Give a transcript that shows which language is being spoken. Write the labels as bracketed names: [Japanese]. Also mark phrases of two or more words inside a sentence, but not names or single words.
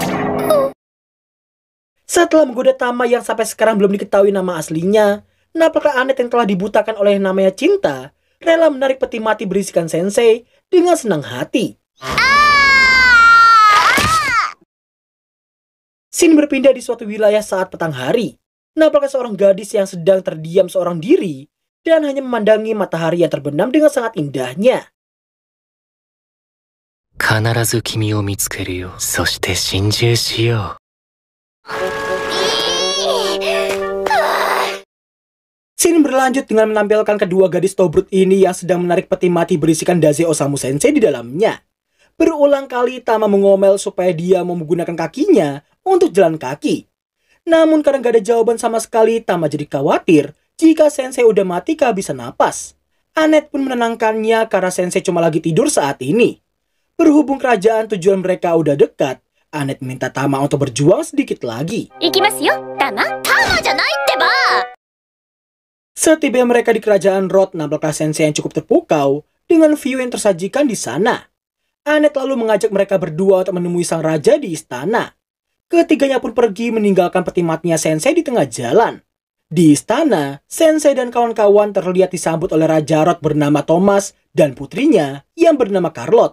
[Indonesian] Setelah menggoda Tama yang sampai sekarang belum diketahui nama aslinya, nampaknya Anet yang telah dibutakan oleh namanya cinta, rela menarik peti mati berisikan Sensei dengan senang hati. Scene berpindah di suatu wilayah saat petang hari. Nampaknya seorang gadis yang sedang terdiam seorang diri dan hanya memandangi matahari yang terbenam dengan sangat indahnya. [Japanese] 必ず君を見つけるよ、そして心中しよう. [Indonesian] Scene berlanjut dengan menampilkan kedua gadis Tobrut ini yang sedang menarik peti mati berisikan Daze Osamu Sensei di dalamnya. Berulang kali Tama mengomel supaya dia mau menggunakan kakinya untuk jalan kaki. Namun karena gak ada jawaban sama sekali, Tama jadi khawatir jika Sensei udah mati kehabisan napas. Anet pun menenangkannya karena Sensei cuma lagi tidur saat ini. Berhubung kerajaan tujuan mereka udah dekat, Anet minta Tama untuk berjuang sedikit lagi. [Japanese] 行きますよ、Tama. Tamaじゃないってば! [Indonesian] Setiba mereka di kerajaan Rod, nampaknya Sensei yang cukup terpukau dengan view yang tersajikan di sana. Anet lalu mengajak mereka berdua untuk menemui sang raja di istana. Ketiganya pun pergi meninggalkan peti matinya Sensei di tengah jalan. Di istana, Sensei dan kawan-kawan terlihat disambut oleh Raja Rod bernama Thomas dan putrinya yang bernama Carlot.